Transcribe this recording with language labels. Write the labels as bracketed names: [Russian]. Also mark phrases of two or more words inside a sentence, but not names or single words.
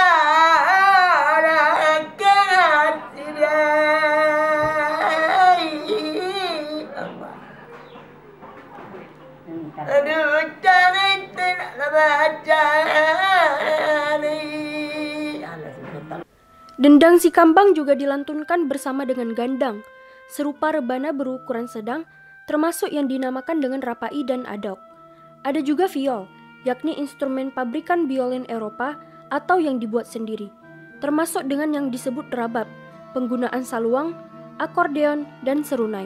[Indonesian] lah rakyat aduh jangan tidak baca. Dendang si kambang juga dilantunkan bersama dengan gandang, serupa rebana berukuran sedang, termasuk yang dinamakan dengan rapai dan adok. Ada juga viol, yakni instrumen pabrikan biolin Eropa atau yang dibuat sendiri, termasuk dengan yang disebut rabab, penggunaan saluang, akordeon, dan serunai.